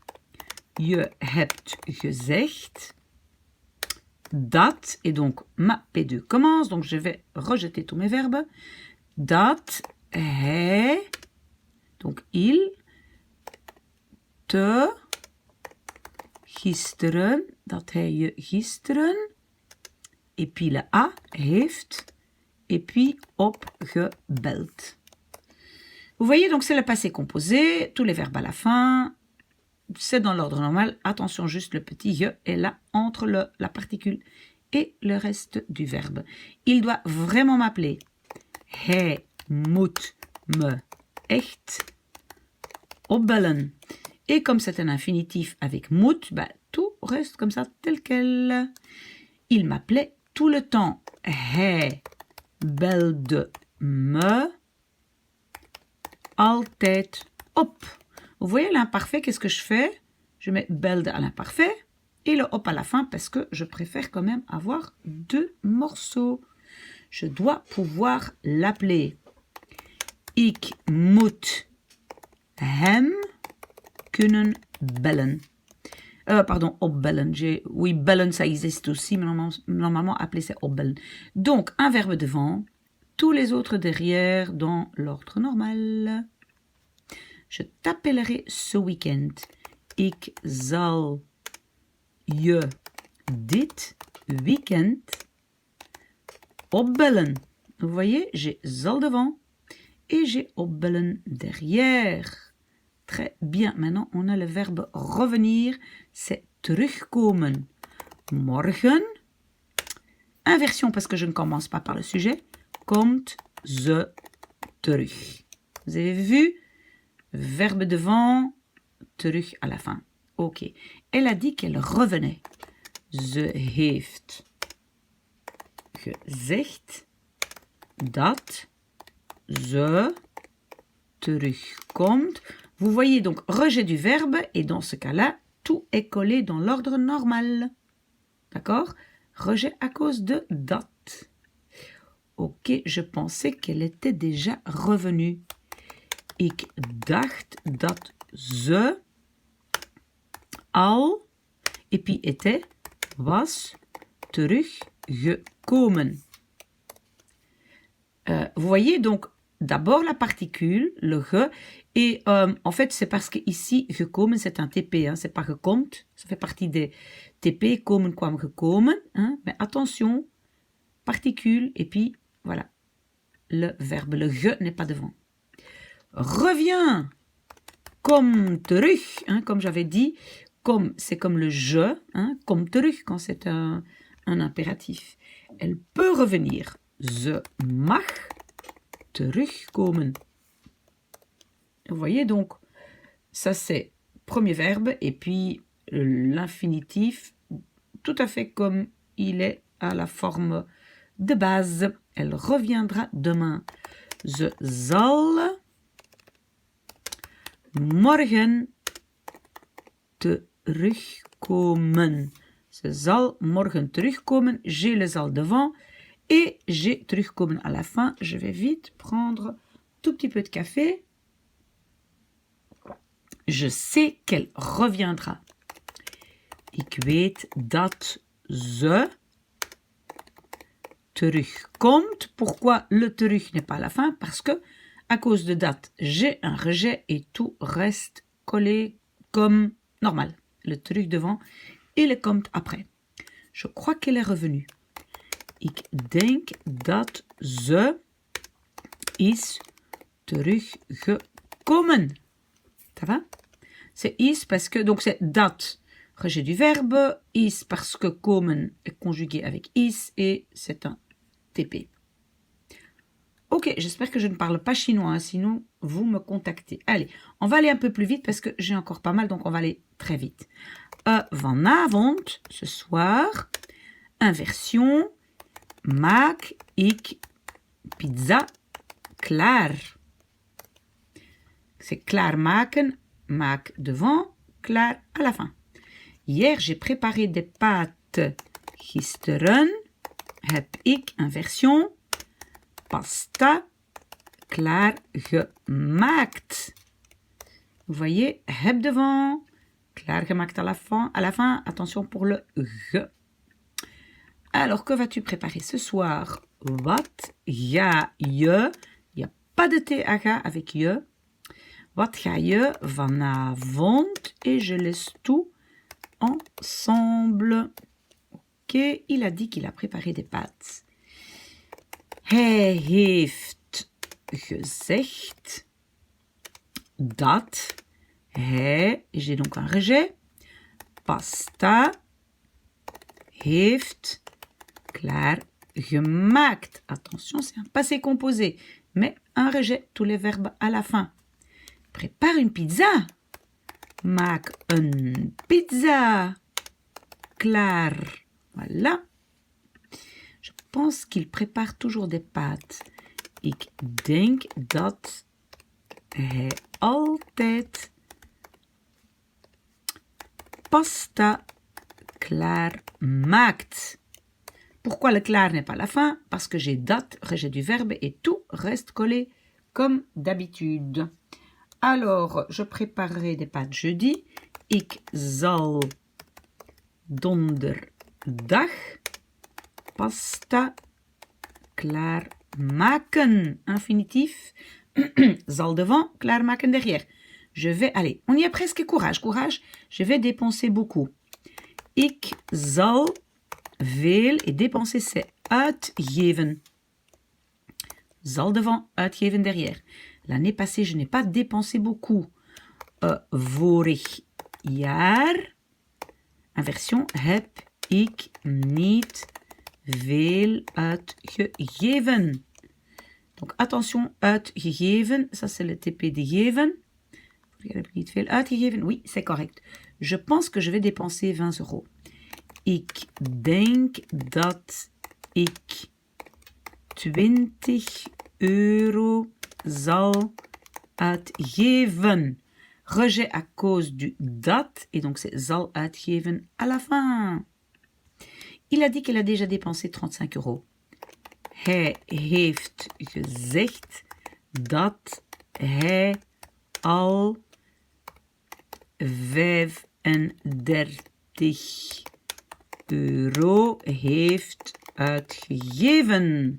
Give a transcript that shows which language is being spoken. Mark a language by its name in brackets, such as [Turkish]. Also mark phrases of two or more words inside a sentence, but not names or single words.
[Dutch] Je hebt gezegd dat, [French] et donc ma P2 commence, donc je vais rejeter tous mes verbes. [Dutch] Dat hij, [French] donc il, [Dutch] te, gisteren, dat hij je gisteren, [French] et puis le a, heeft, et puis opgebeld. Vous voyez, donc c'est le passé composé, tous les verbes à la fin, c'est dans l'ordre normal. Attention, juste le petit je est là entre la particule et le reste du verbe. Il doit vraiment m'appeler. [Dutch] Hij moet me echt opbellen. [French] Et comme c'est un infinitif avec moet, bah, tout reste comme ça, tel quel. Il m'appelait tout le temps. [Dutch] Hij belde me altijd op. [French] Vous voyez l'imparfait, qu'est-ce que je fais? Je mets belde à l'imparfait et le op à la fin parce que je préfère quand même avoir deux morceaux. Je dois pouvoir l'appeler. [Dutch] Ik moet hem kunnen bellen. [French] Pardon, opbellen. Oui, bellen, ça existe aussi, mais normalement, appeler, c'est opbellen. Donc, un verbe devant, tous les autres derrière dans l'ordre normal. Je t'appellerai ce week-end. [Dutch] Ik zal je dit weekend opbellen. [French] Vous voyez, j'ai zal devant et j'ai opbellen derrière. Très bien. Maintenant, on a le verbe revenir. C'est [Dutch] terugkomen. Morgen. [French] Inversion parce que je ne commence pas par le sujet. [Dutch] Komt ze terug. [French] Vous avez vu? Verbe devant, terug à la fin. Ok. Elle a dit qu'elle revenait. [Dutch] Ze heeft gezegd dat ze terugkomt. [French] Vous voyez donc rejet du verbe et dans ce cas-là, tout est collé dans l'ordre normal. D'accord? Rejet à cause de dat. Ok, je pensais qu'elle était déjà revenue. [Dutch] Ik dacht dat ze al, [French] et puis était, [Dutch] was teruggekomen. [French] Vous voyez donc d'abord la particule, le ge, et en fait c'est parce que ici gekomen c'est un TP, hein, c'est pas gekomt, ça fait partie des TP, [Dutch] komen, kwam, gekomen, [French] hein, mais attention, particule, et puis voilà, le verbe, le ge n'est pas devant. Reviens, [Dutch] kom terug, [French] hein, comme j'avais dit, kom c'est comme le je, hein, [Dutch] kom terug [French] quand c'est un impératif. Elle peut revenir. [Dutch] Ze mag terugkomen. [French] Vous voyez donc, ça c'est premier verbe et puis l'infinitif, tout à fait comme il est à la forme de base. Elle reviendra demain. [Dutch] Ze zal morgen terugkomen. Ze zal morgen terugkomen. [French] J'ai le zal devant et j'ai terugkomen à la fin. Je vais vite prendre tout petit peu de café. Je sais qu'elle reviendra. [Dutch] Ik weet dat ze terugkomt. [French] Pourquoi le terug n'est pas à la fin? Parce que, à cause de dat, j'ai un rejet et tout reste collé comme normal. Le terug devant et le komt après. Je crois qu'elle est revenue. [Dutch] Ik denk dat ze is teruggekomen. [French] Ça va? C'est is parce que, donc c'est dat, rejet du verbe, is parce que komen est conjugué avec is et c'est un TP. Ok, j'espère que je ne parle pas chinois, hein, sinon vous me contactez. Allez, on va aller un peu plus vite parce que j'ai encore pas mal, donc on va aller très vite. Vanavond, ce soir, inversion, [Dutch] maak ik pizza klaar. [French] C'est klaarmaken, maak devant, klaar à la fin. Hier, j'ai préparé des pâtes. [Dutch] Gisteren heb ik, inversion, pasta klaargemaakt. [French] Vous voyez, heb devant, klaargemaakt à la fin, attention pour le ge. Alors, que vas-tu préparer ce soir? [Dutch] Wat ga je, [French] il n'y a pas de TH avec je. [Dutch] Wat ga je vanavond? [French] Et je laisse tout ensemble. Ok, il a dit qu'il a préparé des pâtes. [Dutch] Hij heeft gezegd dat hij, [French] j'ai donc un rejet, [Dutch] pasta heeft klaargemaakt. [French] Attention, c'est un passé composé, mais un rejet, tous les verbes à la fin. Prépare une pizza. [Dutch] Maak een pizza. Klaar. [French] Voilà. Je pense qu'il prépare toujours des pâtes. [Dutch] Ik denk dat hij altijd pasta klaar maakt. [French] Pourquoi le klaar n'est pas à la fin? Parce que j'ai dat, rejet du verbe et tout reste collé comme d'habitude. Alors, je préparerai des pâtes jeudi. [Dutch] Ik zal donderdag pasta klaarmaken. [French] Infinitif. Zal devant, klaarmaken derrière. Je vais, allez, on y est presque, courage, courage. Je vais dépenser beaucoup. [Dutch] Ik zal veel, [French] et dépenser c'est uitgeven. Zal devant, uitgeven derrière. L'année passée, je n'ai pas dépensé beaucoup. [Dutch] Vorig jaar, inversion, heb ik niet veel uitgegeven. [French] Donc attention, uitgegeven, ça c'est le TP de geven. [Dutch] Heb ik niet veel uitgegeven? [French] Oui, c'est correct. Je pense que je vais dépenser 20 €. [Dutch] Ik denk dat ik 20 € zal uitgeven. [French] Rejet à cause du dat, et donc c'est [Dutch] zal uitgeven [French] à la fin. Il a dit qu'elle a déjà dépensé 35 €. [Dutch] Hij heeft gezegd dat hij al 35 euro heeft uitgegeven.